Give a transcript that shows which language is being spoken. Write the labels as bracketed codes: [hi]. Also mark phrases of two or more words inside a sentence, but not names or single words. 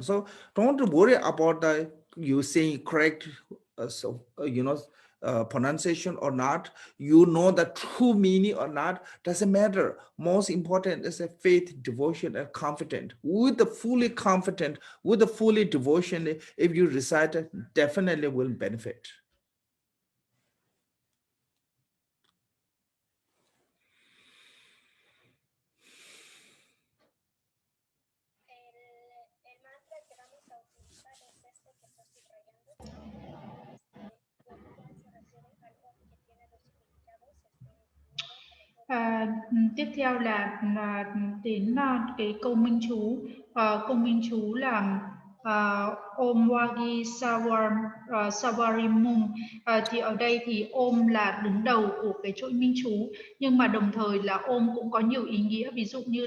[en] So don't worry about you saying correct pronunciation or not. You know the true meaning or not, doesn't matter. Most important is a faith, devotion, and confidence. With the fully confident, with the fully devotion, if you recite it, definitely will benefit. [es] El mantra que vamos a utilizar es este que estoy subrayando, lo cual se refiere al Om, que tiene dos significados. [vi] Tiếp theo là đến cái câu minh chú. Câu minh chú là Om Wagi Savarimum. Thì ở đây thì Om là đứng đầu của cái chuỗi minh chú, nhưng mà đồng thời là Om cũng có nhiều ý nghĩa.